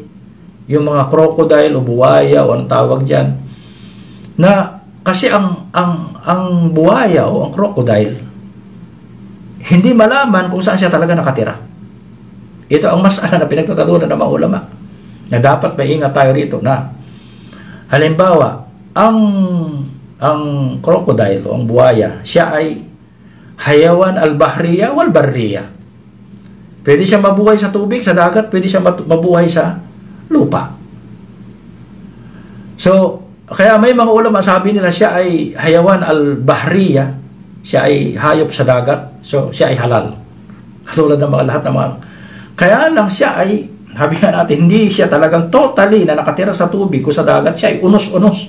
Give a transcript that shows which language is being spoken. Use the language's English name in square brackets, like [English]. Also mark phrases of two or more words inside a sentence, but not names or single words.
[Filipino] Yung mga crocodile o buwaya o ang tawag diyan, na kasi ang buwaya o ang crocodile hindi malaman kung saan siya talaga nakatira. Ito ang masala na pinagtatalunan ng mga ulama, na dapat may ingat tayo rito, na halimbawa ang crocodile o ang buwaya, siya ay [Arabic] حيوان البحرية والبرية. [Filipino] Pwede siya mabuhay sa tubig, sa dagat, pwede siya mabuhay sa lupa. So, kaya may mga ulama sabi nila siya ay [Arabic] حيوان البحرية, [Filipino] siya ay hayop sa dagat, so siya ay halal. Katulad ng mga lahat ng mga. Kaya lang siya ay, sabi nga natin, hindi siya talagang totally na nakatira sa tubig o sa dagat, siya ay unos-unos.